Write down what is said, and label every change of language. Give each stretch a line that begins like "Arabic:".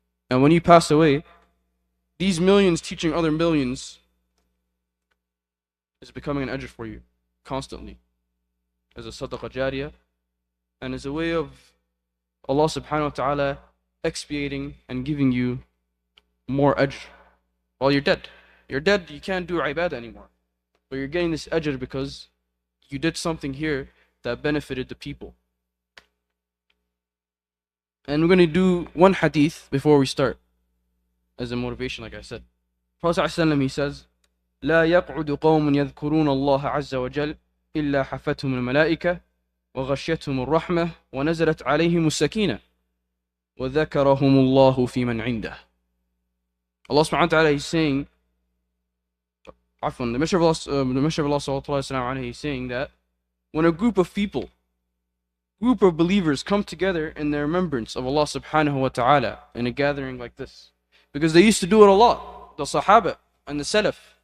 English: And when you pass away, these millions teaching other millions is becoming an ajr for you constantly as a sadaqah jariyah and as a way of Allah subhanahu wa ta'ala expiating and giving you more ajr while you're dead. You're dead, you can't do ibadah anymore. But you're getting this ajr because you did something here that benefited the people. And we're going to do one hadith before we start as a motivation, like I said. Prophet ﷺ, he says,
Arabic: لا يقعد قوم يذكرون الله عز وجل إلا حفتهم الملائكة وغشيتهم الرحمة ونزلت عليهم السكينة وَذَكَرَهُمُ اللَّهُ فِي مَنْ عِنْدَهُ.
English: Allah subhanahu wa ta'ala is saying, the Messenger of Allah sallallahu alayhi wa sallam, he's saying that when a group of people, group of believers come together in their remembrance of Allah subhanahu wa ta'ala in a gathering like this, because they used to do it a lot, the Sahaba and the Salaf.